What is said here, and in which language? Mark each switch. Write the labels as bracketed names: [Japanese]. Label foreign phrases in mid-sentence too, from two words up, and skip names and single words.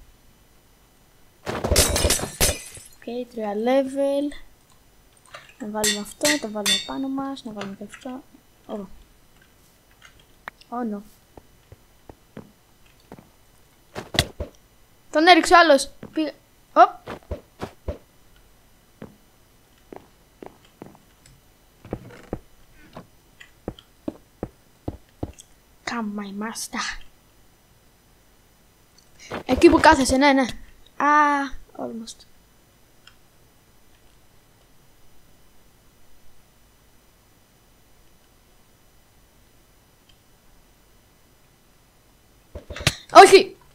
[Greek] Οκ, 3 level. Να βάλουμε αυτό, το βάλουμε πάνω μας, να βάλουμε και αυτό. [English] Oh no. [Greek] Τον έριξε ο άλλος. Πήγα. [English] Come my master. [Greek] Εκεί που κάθεσαι, ναι. Almost. Όχι!